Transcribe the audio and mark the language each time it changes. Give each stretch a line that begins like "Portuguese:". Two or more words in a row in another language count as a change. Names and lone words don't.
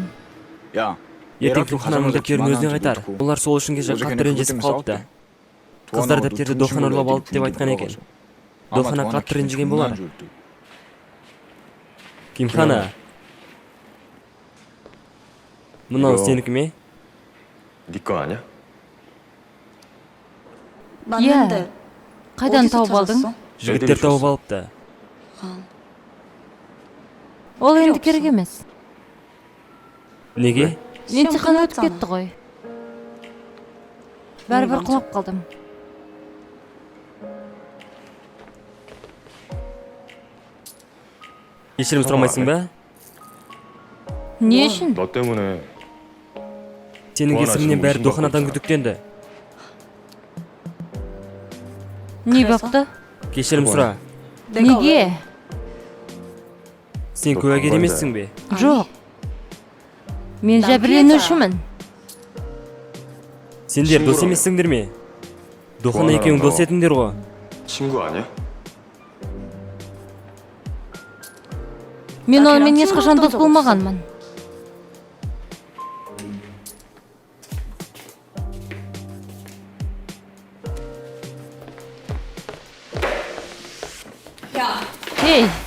Kazakh: Ертең Кимхананың дәптерін өзіне қайтар. Олар сол үшін кеше қатты ренжісіп қалыпты. Қыздар дәптерді Дохан ұрлап алды деп айтқан екен. Дохана қатты ренжіген болар. Кимхана, мынау сенікі ме?
Korean: 네 거 아니야?
Kazakh: Иә, қайдан тауып алдың? Жігіттер тауып алыпты. Ол енді керек емес. Неге? Емтихан өтіп кетті ғой. Бәрібір құлап қалдым. Кешірім сұрамайсың ба? Не үшін?
Korean: 너 때문에
Kazakh: Сенің кесіріңнен бәрі Доханадан күдіктенді. Не бақты? Кешірім сұра. Неге? Сен куәгер емессің бе? Жоқ. Мен жәбірленушімін. Сендер дос емессіңдер ме? Дохана екеуің дос етіңдер ғой.
Korean: 친구 아니야?
Kazakh: Мен онымен ешқашан дос болмағанмын. Ей!